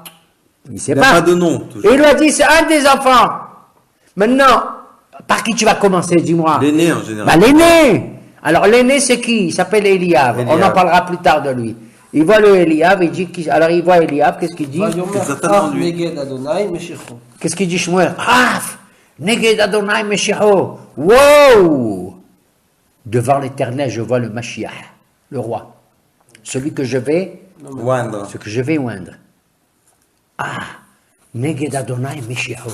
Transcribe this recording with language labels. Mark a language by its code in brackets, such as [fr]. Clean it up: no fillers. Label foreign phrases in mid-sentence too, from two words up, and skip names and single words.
[fr] Il ne sait pas. Il n'a pas de nom. Et il lui a dit, c'est un des enfants. Maintenant, par qui tu vas commencer, dis-moi? L'aîné en général. L'aîné. Alors l'aîné, c'est qui? Il s'appelle Eliav. On en parlera plus tard de lui. Il voit le Eliab, il dit, alors il voit Eliab, qu'est-ce qu'il dit? ויאמר certainement אף lui. [he] נגד אדוני משיחו. [fr] Qu'est-ce qu'il dit Shmuel? [he] רב, נגד ה' משיחו. [fr] Wow! Devant l'Éternel, je vois le Mashiach, le roi. Celui que je vais, Oindre. ce que je vais oindre. [he] אה, נגד ה' משיחו.